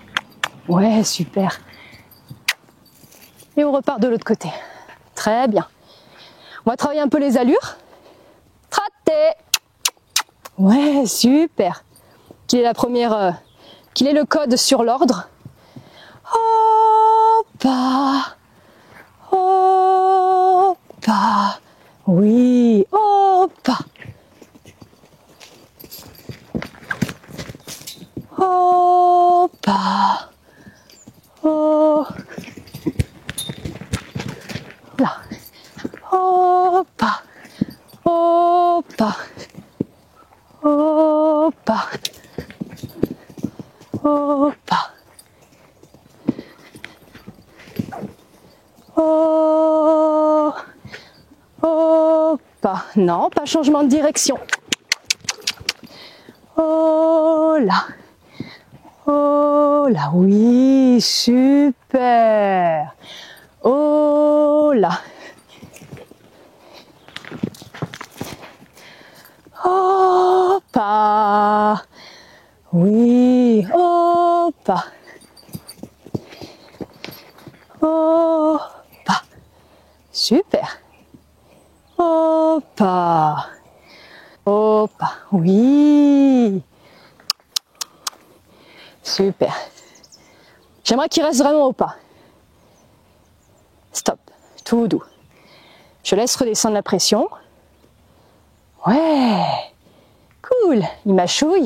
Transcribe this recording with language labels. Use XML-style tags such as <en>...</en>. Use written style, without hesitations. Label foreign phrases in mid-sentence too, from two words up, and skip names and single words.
<fr>Ouais, super. Et on repart de l'autre côté. Très bien. On va travailler un peu les allures. Traté. Ouais, super. Quelle est la première quel est le code sur l'ordre? Hoppa. Hoppa. Oui, hoppa. Hoppa. Oh. Là. Hoppa. Hoppa. Hoppa. Hoppa. Oh. Hoppa. Non, pas changement de direction. Oh là. Oh là, oui, super. Oh là. Hoppa. Oui, hoppa. Hoppa. Super. Hoppa. Hoppa. Oui. Super. J'aimerais qu'il reste vraiment au pas. Stop. Tout doux. Je laisse redescendre la pression. Ouais. Cool. Il mâchouille.</fr>